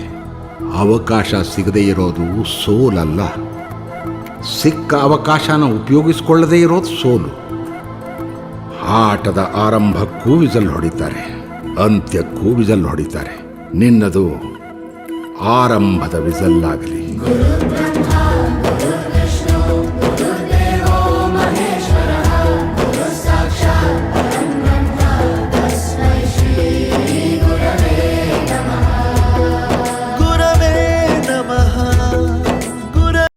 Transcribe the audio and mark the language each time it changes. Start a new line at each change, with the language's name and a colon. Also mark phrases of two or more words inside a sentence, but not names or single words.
Kannada: ಅವಕಾಶ ಸಿಗದೇ ಇರೋದು ಸೋಲಲ್ಲ, ಸಿಕ್ಕ ಅವಕಾಶನ ಉಪಯೋಗಿಸ್ಕೊಳ್ಳದೇ ಇರೋದು ಸೋಲು. ಆಟದ ಆರಂಭಕ್ಕೂ ವಿಸಲ್ ಹೊಡಿತಾರೆ, ಅಂತ್ಯಕ್ಕೂ ವಿಸಲ್ ಹೊಡಿತಾರೆ. ನಿನ್ನದು ಆರಂಭದ ವಿಸಲ್ ಆಗಲಿ.
Sanskrit: ब्रह्मा गुरुर्विष्णु गुरुर्देवो महेश्वरः गुरुः साक्षात् परं ब्रह्म तस्मै श्री गुरवे नमः ಗುರವೇ ನಮಃ ಗುರ